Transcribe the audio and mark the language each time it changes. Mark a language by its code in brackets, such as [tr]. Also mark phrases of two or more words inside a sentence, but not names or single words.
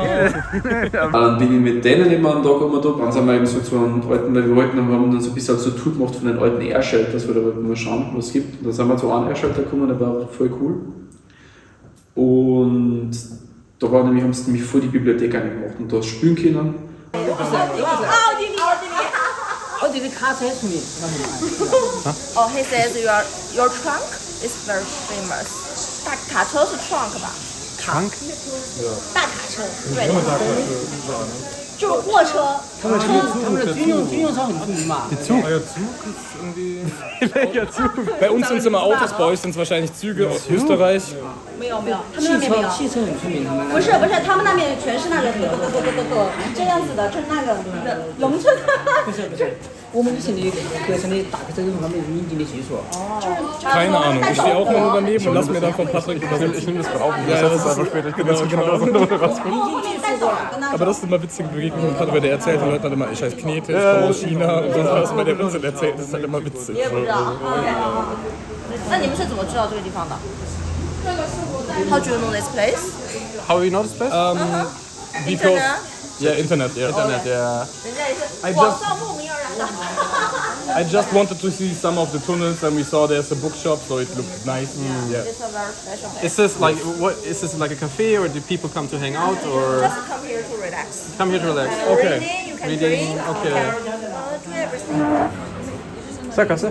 [de] Dann bin ich mit denen immer einen Tag da, dann sind wir eben so zu einem alten, weil wir haben dann so ein bisschen so eine Tour gemacht von den alten Air-Shelters, weil da wollten wir schauen, was es gibt. Und dann sind wir zu einem Air-Shelter gekommen, der war voll cool. Und da war nämlich, haben sie nämlich voll die Bibliothek angemacht und da spielen können. [en] Oh, did the car say to me? Oh, he says your trunk is very famous. [zh] 大卡车是 trunk 吧 Trunk? 大卡车，对，就是货车。他们的军用车很出名嘛。 [de] Zug ist irgendwie. Welcher Zug? Bei uns sind es immer Autos, bei euch sind es wahrscheinlich Züge aus Österreich. [zh] 没有，他们那边没有。汽车很出名，他们不是，他们那边全是那个这样子的，这是那个龙车。不是，我们是你课程里打个这个方面引进的技术。 [de] Keine Ahnung, ich stehe auch mal daneben und lass mir dann von Patrick übernehmen. Ich nehme das gerade auf. Ja, das ist einfach später. Aber das ist immer witzige Begegnungen mit Patrick, weil der erzählt den Leuten dann immer, ich heiße Knete, ich komme aus China und sonst was, weil der Blödsinn erzählt, das ist halt immer witzig. [zh] 我也不知道。那你们是怎么知道这个地方的 ？ [en] How do you know this place? How you know this place? Because Internet, yeah. Internet, yeah. [zh] 人家也是网上慕名而来的。 [en] I just wanted to see some of the tunnels and we saw there's a bookshop, so it looked nice. Yeah. It's a very special place. Is this like what? Is this like a cafe or do people come to hang out or Just come here to relax. come here to relax? Okay. Reading, you can Reading, drink, okay. you can do everything. Sackgasse?